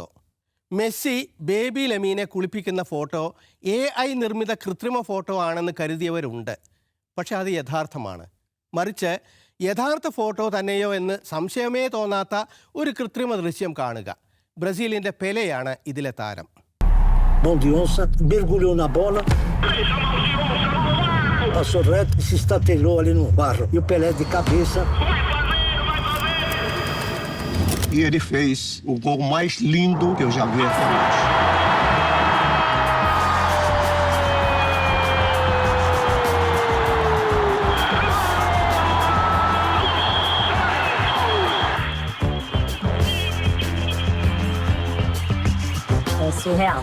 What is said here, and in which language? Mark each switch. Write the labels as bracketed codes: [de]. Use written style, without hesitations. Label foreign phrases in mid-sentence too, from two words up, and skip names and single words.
[ml] മെസ്സി ബേബി ലെമീനെ കുളിപ്പിക്കുന്ന ഫോട്ടോ AI നിർമ്മിത കൃത്രിമ ഫോട്ടോ ആണെന്ന് കരുതിയവരുണ്ട്. പക്ഷെ അത് യഥാർത്ഥമാണ്. മറിച്ച് യഥാർത്ഥ ഫോട്ടോ തന്നെയോ എന്ന് സംശയമേ തോന്നാത്ത ഒരു കൃത്രിമ ദൃശ്യം കാണുക. ബ്രസീലിൻ്റെ പെലെയാണ് ഇതിലെ താരം. [pt] Mão de onça, mergulhou na bola, passou reto e se estatelou ali no barro. E o Pelé de cabeça. E ele fez o gol mais lindo que eu já vi até hoje. É surreal.